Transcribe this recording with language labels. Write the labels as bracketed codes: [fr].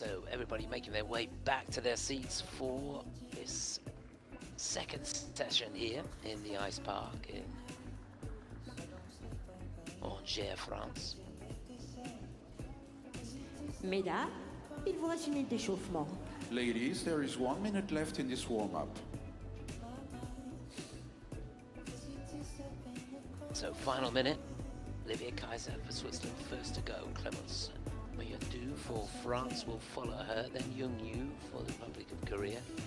[en] everybody making their way back to their seats for this second session here in the ice park in Angers, France. [fr] Mesdames, il vous reste une minute d'échauffement. [en] Ladies, there is 1 minute left in this warm-up. So final minute, Livia Kaiser for Switzerland first to go. Clemence Mayindu for France will follow her, then Young-Yu for the Republic of Korea.